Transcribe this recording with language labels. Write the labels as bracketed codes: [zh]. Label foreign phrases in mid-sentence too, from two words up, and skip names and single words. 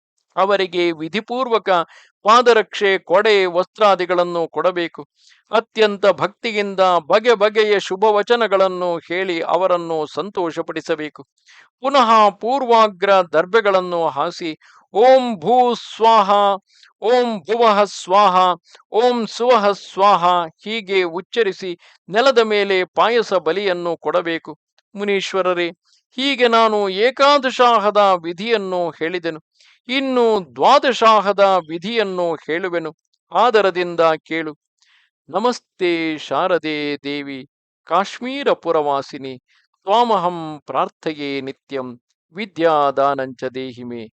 [kn] ಅವರಿಗೆ ವಿಧಿಪೂರ್ವಕ ಪಾದರಕ್ಷೆ, ಕೊಡೆ, ವಸ್ತ್ರಾದಿಗಳನ್ನು ಕೊಡಬೇಕು. ಅತ್ಯಂತ ಭಕ್ತಿಯಿಂದ ಬಗೆ ಬಗೆಯ ಶುಭ ವಚನಗಳನ್ನು ಹೇಳಿ ಅವರನ್ನು ಸಂತೋಷಪಡಿಸಬೇಕು. ಪುನಃ ಪೂರ್ವಾಗ್ರ ದರ್ಭೆಗಳನ್ನು ಹಾಸಿ [sa] ಓಂ ಭೂ ಸ್ವಾಹ, ಓಂ ಭುವಃ ಸ್ವಾಹ, ಓಂ ಸುವಃ ಸ್ವಾಹ [kn] ಹೀಗೆ ಉಚ್ಚರಿಸಿ ನೆಲದ ಮೇಲೆ ಪಾಯಸ ಬಲಿಯನ್ನು ಕೊಡಬೇಕು. ಮುನೀಶ್ವರರೇ, ಹೀಗೆ ನಾನು ಏಕಾದಶಾಹದ ವಿಧಿಯನ್ನು ಹೇಳಿದೆನು. ಇನ್ನು ದ್ವಾದಶಾಹದ ವಿಧಿಯನ್ನು ಹೇಳುವೆನು. ಆದರದಿಂದ ಕೇಳು. [sa] ನಮಸ್ತೆ ಶಾರದೆ ದೇವಿ, ಕಾಶ್ಮೀರ ಪುರವಾಸಿನಿ, ತ್ವಾಮಹಂ ಪ್ರಾರ್ಥಯೇ ನಿತ್ಯಂ, ವಿದ್ಯಾದಾನಂಚ ದೇಹಿಮೆ.